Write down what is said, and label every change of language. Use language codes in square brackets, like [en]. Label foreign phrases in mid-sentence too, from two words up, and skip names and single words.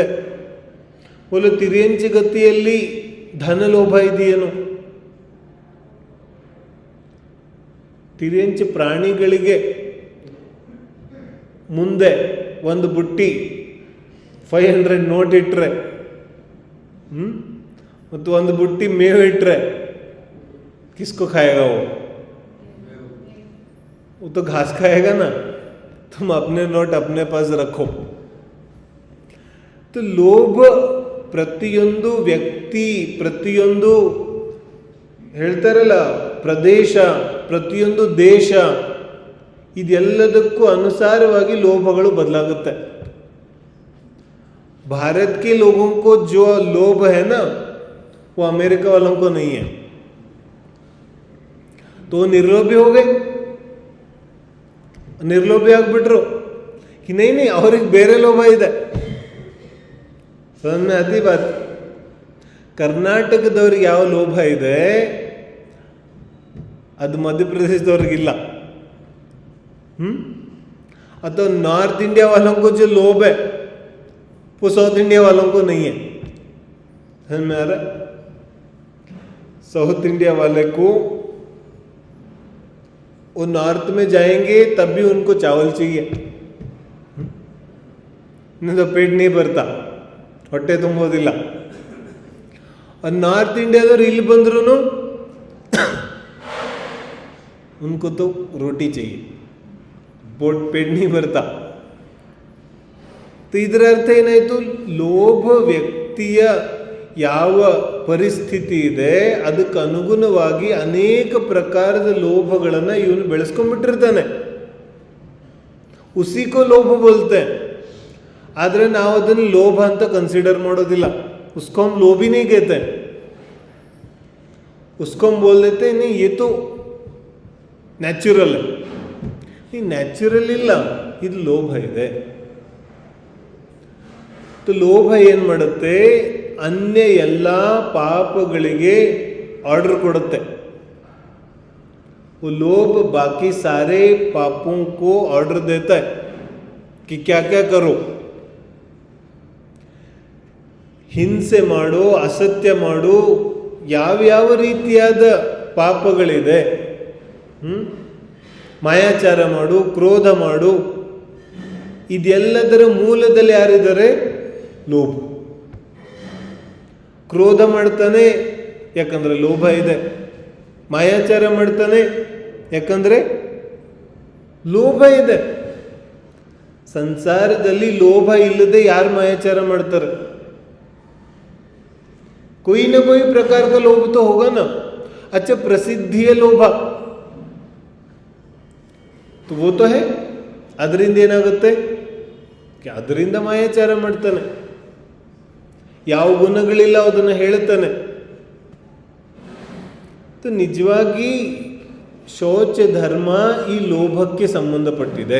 [kn] ಒಂದು ತಿರ್ಯಂಚಿ ಗತಿಯಲ್ಲಿ ಧನ ಲೋಭ ಇದೆಯೇನು? ತಿರ್ಯಂಚಿ ಪ್ರಾಣಿಗಳಿಗೆ ಮುಂದೆ ಒಂದು ಬುಟ್ಟಿ 500 ನೋಟ್ ಇಟ್ಟರೆ ಮತ್ತು ಒಂದು ಬುಟ್ಟಿ ಮೇವು ಇಟ್ಟರೆ [hi] किसको खाएगा वो तो घास खाएगा ना. तुम अपने नोट अपने पास रखो. [kn] तो ಲೋಭ ಪ್ರತಿಯೊಂದು ವ್ಯಕ್ತಿ, ಪ್ರತಿಯೊಂದು ಹೇಳ್ತಾರಲ್ಲ ಪ್ರದೇಶ, ಪ್ರತಿಯೊಂದು ದೇಶ, ಇದೆಲ್ಲದಕ್ಕೂ ಅನುಸಾರವಾಗಿ ಲೋಭಗಳು ಬದಲಾಗುತ್ತೆ. [hi] भारत के लोगों को जो लोभ है ना वो अमेरिका वालों को नहीं है. तो निर्लोभी हो गए, [kn] ನಿರ್ಲೋಭಿ ಆಗ್ಬಿಟ್ರು. [hi] नहीं [kn] ಅವ್ರಿಗೆ ಬೇರೆ ಲೋಭ ಇದೆ. [hi] समझ में आती बात? [kn] ಕರ್ನಾಟಕದವ್ರಿಗೆ ಯಾವ ಲೋಭ ಇದೆ ಅದು ಮಧ್ಯಪ್ರದೇಶದವ್ರಿಗಿಲ್ಲ. [hi] ಅಥವಾ नॉर्थ इंडिया वालों को जो लोभ है वो साउथ इंडिया वालों को नहीं है. समझ में आ रहा? साउथ इंडिया वाले को वो नॉर्थ में जाएंगे तब भी उनको चावल चाहिए, नहीं तो पेट नहीं भरता, [kn] ಹೊಟ್ಟೆ ತುಂಬೋದಿಲ್ಲ. [hi] नॉर्थ इंडियादವ್ರು [kn] ಇಲ್ಲಿ ಬಂದ್ರು [hi] उनको तो रोटी चाहिए, पेट नहीं भरता. [kn] तो ಇದರ ಅರ್ಥ ಏನಾಯಿತು? ಲೋಭ ವ್ಯಕ್ತಿಯ ಯಾವ ಪರಿಸ್ಥಿತಿ ಇದೆ ಅದಕ್ಕೆ ಅನುಗುಣವಾಗಿ ಅನೇಕ ಪ್ರಕಾರದ ಲೋಭಗಳನ್ನು ಇವನು ಬೆಳೆಸ್ಕೊಂಡ್ಬಿಟ್ಟಿರ್ತಾನೆ. [hi] उसीको लोभ बोलते, [kn] ಆದರೆ ನಾವು ಅದನ್ನು ಲೋಭ ಅಂತ ಕನ್ಸಿಡರ್ ಮಾಡೋದಿಲ್ಲ. [hi] उसको हम लोभ ही नहीं कहते, उसको हम बोल देते नहीं ये तो ನ್ಯಾಚುರಲ್. [kn] ಈ ನ್ಯಾಚುರಲ್ ಇಲ್ಲ, ಇದು ಲೋಭ ಇದೆ. ಲೋಭ ಏನು ಮಾಡುತ್ತೆ, ಅನ್ಯ ಎಲ್ಲ ಪಾಪಗಳಿಗೆ ಆರ್ಡರ್ ಕೊಡುತ್ತೆ. [hi] वो लोभ बाकी सारे पापों को ऑर्डर देता है कि क्या क्या करो. [kn] ಹಿಂಸೆ ಮಾಡು, ಅಸತ್ಯ ಮಾಡು, ಯಾವ್ಯಾವ ರೀತಿಯಾದ ಪಾಪಗಳಿದೆ, ಮಾಯಾಚಾರ ಮಾಡು, ಕ್ರೋಧ ಮಾಡು, ಇದೆಲ್ಲದರ ಮೂಲದಲ್ಲಿ ಯಾರಿದ್ದಾರೆ? ಲೋಭ. ಕ್ರೋಧ ಮಾಡ್ತಾನೆ ಯಾಕಂದ್ರೆ ಲೋಭ ಇದೆ, ಮಾಯಾಚಾರ ಮಾಡ್ತಾನೆ ಯಾಕಂದ್ರೆ ಲೋಭ ಇದೆ. ಸಂಸಾರದಲ್ಲಿ ಲೋಭ ಇಲ್ಲದೆ ಯಾರು ಮಾಯಾಚಾರ ಮಾಡ್ತಾರೆ? [hi] कोई ना कोई प्रकार का लोभ तो होगा ना. अच्छा, प्रसिद्धि है लोभ, तो वो तो है. [kn] ಅದರಿಂದ ಏನಾಗುತ್ತೆ? ಅದರಿಂದ ಮಾಯಾಚಾರ ಮಾಡ್ತಾನೆ. ಯಾವ ಗುಣಗಳಿಲ್ಲ ಅದನ್ನು ಹೇಳ್ತಾನೆ. ನಿಜವಾಗಿ ಶೌಚ ಧರ್ಮ ಈ ಲೋಭಕ್ಕೆ ಸಂಬಂಧಪಟ್ಟಿದೆ.